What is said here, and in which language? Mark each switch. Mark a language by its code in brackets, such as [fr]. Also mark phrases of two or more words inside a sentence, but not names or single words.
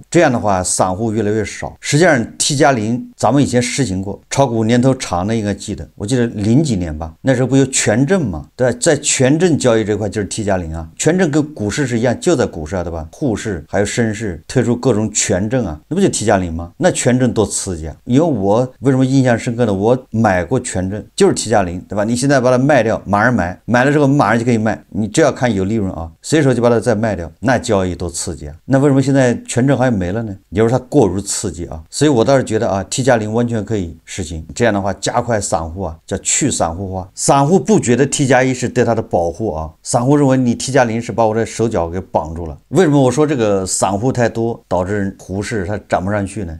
[zh] 這樣的話，散戶越來越少。實際上 T+0咱們以前實行過，炒股年頭長的應該記得，我記得00幾年吧，那時候不有權證嘛，對吧？在權證交易這塊就是 T+0權證跟股市是一樣，就在股市对吧？滬市還有深市推出各種權證那不就 T+0嗎？那權證多刺激因為我為什麼印象深刻呢？我買過權證，就是 T 加0，对吧？你现在把它卖掉，马上买，买了之後馬上就可以賣，你只要看有利潤啊，隨手就把它再賣掉，那交易多刺激啊！那為什麼現在權證還沒了呢？也就是它過於刺激啊，所以我倒是覺得啊 ，T 加0完全可以實行，這樣的話加快散戶啊，叫去散戶化。散戶不覺得 T 加1是對他的保護啊，散戶認為你 T 加0是把我的手腳給綁住了。為什麼我說這個散戶太多導致滬市它漲不上去呢？